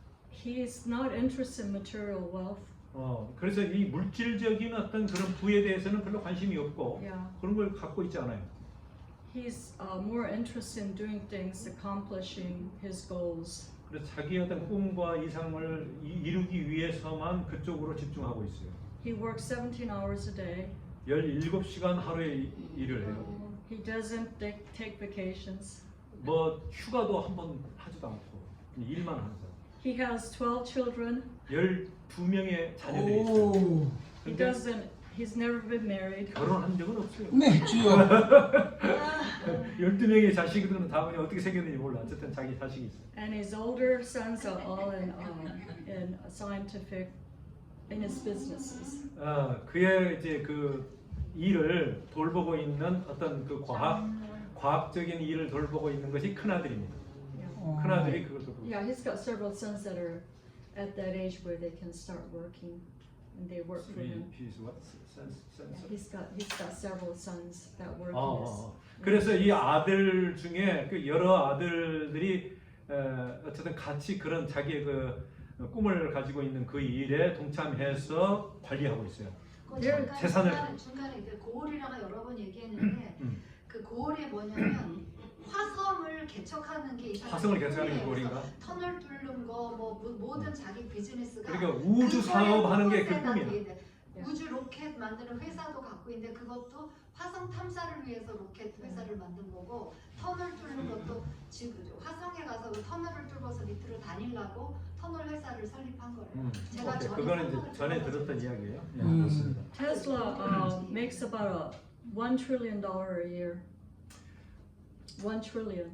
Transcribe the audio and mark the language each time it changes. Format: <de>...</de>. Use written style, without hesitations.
<en>He's not interested in material wealth.</en> <ko>그래서 이 물질적인 어떤 그런 부에 대해서는 별로 관심이 없고</ko> <en>Yeah.</en> <ko>그런 걸 갖고 있지 않아요.</ko> <en>He's more interested in doing things, accomplishing his goals.</en> <ko>그래서 자기 어떤 꿈과 이상을 이루기 위해서만 그쪽으로 집중하고 있어요.</ko> <en>He works 17 hours a day.</en> <ko>17시간 하루에 일을 해요.</ko> <en>He doesn't take vacations.</en> <ko>뭐 휴가도 한 번 하지도 않고 일만 하는 사람.</ko> <en>He has 12 children.</en> <ko>12명의 자녀들이 있어요. 오, 근데</ko> <en>He's never been married.</en> <ko>결혼한 적은 없어요. 네 주요. 12명의 자식들은 다음에 어떻게 생겼는지 몰라. 어쨌든 자기 자식이 있어요.</ko> <en>And his older sons are all in scientific, in his businesses.</en> <ko>그의 이제 그 일을 돌보고 있는 어떤 그 과학적인 일을 돌보고 있는 것이 큰 아들입니다.</ko> <en>Yeah.</en> <ko>큰 아들이 그걸 돌보고.</ko> <en>Yeah, he's got several sons that are at that age where they can start working, and they work for him. He's what? Yeah, he's got several sons that work in his.</en> <ko>그래서 이 아들 중에 그 여러 아들들이 어쨌든 같이 그런 자기의 그 꿈을 가지고 있는 그 일에 동참해서 관리하고 있어요. 중간에 그 고올이라고 여러 번 얘기했는데 그 고올이 뭐냐면 화성을 개척하는 게 이 사람. 화성을 개척하는 게 고올인가? 터널 뚫는 거 뭐 모든 자기 비즈니스가. 그러니까 우주 사업하는 게 그 꿈이야. 우주 로켓 만드는 회사도 갖고 있는데 그것도 화성 탐사를 위해서 로켓 회사를 만든 거고 터널 뚫는 것도 지금 화성에 가서 그 터널을 뚫어서 밑으로 다니려고 터널 회사를 설립한 거예요. 제가 그거는 이제 전에 들었던 이야기예요. 예, 음. 맞습니다.</ko> <en>Tesla makes about $1 trillion a year. $1 trillion</en>